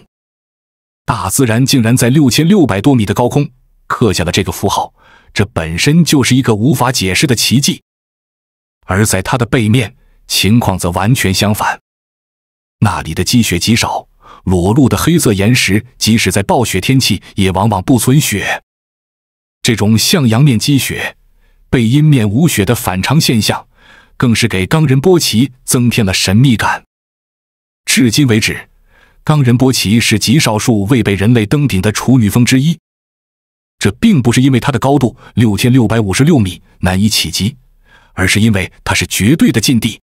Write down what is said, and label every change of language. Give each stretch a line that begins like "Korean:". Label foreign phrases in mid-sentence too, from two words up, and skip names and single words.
Chinese: 大自然竟然在6600多米的高空刻下了這個符號，這本身就是一個無法解釋的奇蹟。而在它的背面，情況則完全相反。那裡的積雪極少，裸露的黑色岩石即使在暴雪天氣也往往不存雪。這種向陽面積雪、背陰面無雪的反常現象，更是給岡仁波齊增添了神秘感。至今為止，岡仁波齊是極少數未被人類登頂的處女峰之一。這並不是因為它的高度6656米難以企及，而是因為它是絕對的禁地。